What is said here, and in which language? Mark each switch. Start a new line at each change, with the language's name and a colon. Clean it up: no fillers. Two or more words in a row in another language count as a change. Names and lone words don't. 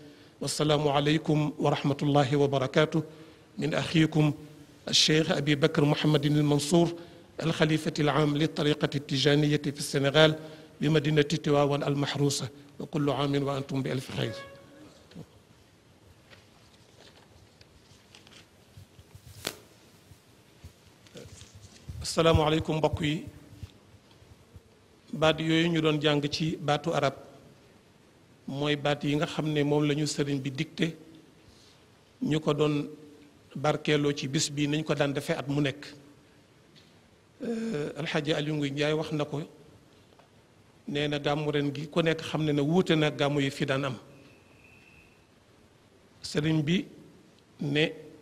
Arabic: والسلام عليكم ورحمة الله وبركاته، من أخيكم الشيخ أبي بكر محمد المنصور الخليفة العام للطريقة التجانية في السنغال بمدينة تواوان المحروسة وكل عام وأنتم بألف خير. السلام عليكم
Wolof: mbokk yi baat yooyu ñu doon jàng ci baatu arab mooy baat yi nga xam ne moom la ñu sëriñ bi dicté ñu ko doon barkeeloo ci bis bi nañ ko daan defee at mu nekk alxaaji Aliou Ngouye Ndiaye wax na ko nee na gàmmu ren gi ku nekk xam ne ne wuute na gàmmu yi fi daan am sëriñ bi ne